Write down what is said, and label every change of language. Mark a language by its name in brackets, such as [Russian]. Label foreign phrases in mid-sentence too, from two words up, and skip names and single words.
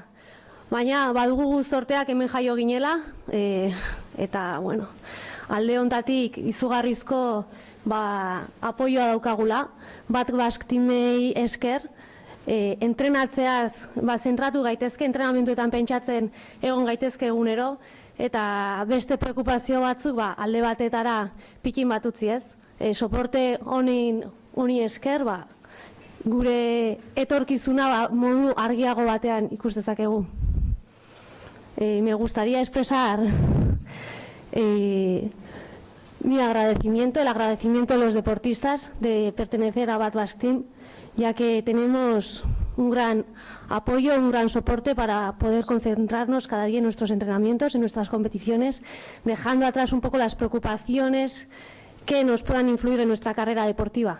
[Basque] Baina, badugu zorteak hemen jaio ginela, eta, bueno, alde hontatik izugarrizko apoioa daukagula, bat basktimei esker, entrenatzeaz zentratu gaitezke, entrenamenduetan pentsatzen egon gaitezke egunero, eta beste preokupazio batzuk alde batetara pikin bat utzi ez. Soporte honi esker, gure etorkizuna modu argiago batean ikus dezakegu. [Spanish] Me gustaría expresar mi agradecimiento, el agradecimiento a los deportistas de pertenecer a Bat Basque Team, ya que tenemos un gran apoyo, un gran soporte para poder concentrarnos cada día en nuestros entrenamientos, en nuestras competiciones, dejando atrás un poco las preocupaciones que nos puedan influir en nuestra carrera deportiva.